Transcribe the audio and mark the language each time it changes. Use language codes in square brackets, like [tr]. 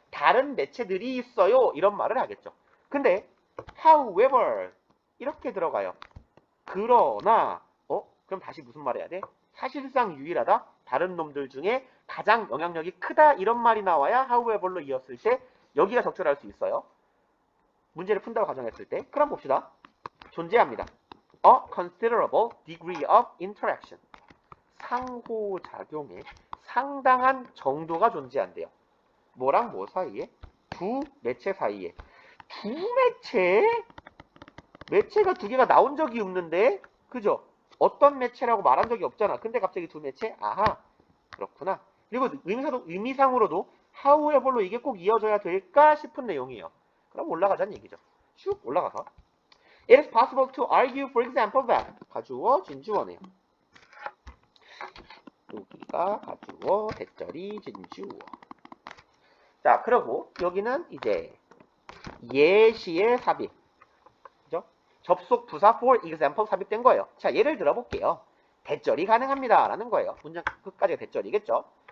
[ko] 다른 매체들이 있어요 이런 말을 하겠죠. 근데 however 이렇게 들어가요. 그러나 그럼 다시 무슨 말 해야 돼? 사실상 유일하다? 다른 놈들 중에 가장 영향력이 크다 이런 말이 나와야 however로 이었을 때 여기가 적절할 수 있어요. 문제를 푼다고 가정했을 때 그럼 봅시다. 존재합니다. [en] A considerable degree of interaction. [ko] 상호작용에 상당한 정도가 존재한대요. 뭐랑 뭐 사이에? 두 매체 사이에. 두 매체? 매체가 두 개가 나온 적이 없는데? 그죠? 어떤 매체라고 말한 적이 없잖아. 근데 갑자기 두 매체? 아하. 그렇구나. 그리고 의미상으로도 however로 이게 꼭 이어져야 될까 싶은 내용이에요. 그럼 올라가자는 얘기죠. 쭉 올라가서. [en] It is possible to argue, for example, that [ko] 가주어, 진주어네요. 여기가 가주어, 대절이 진주어. 자, 그리고 여기는 이제 예시의 삽입. 그죠? 접속 부사 [en] for example [ko] 삽입된 거예요. 자, 예를 들어볼게요. 대절이 가능합니다. 라는 거예요. 문장 끝까지가 대절이겠죠?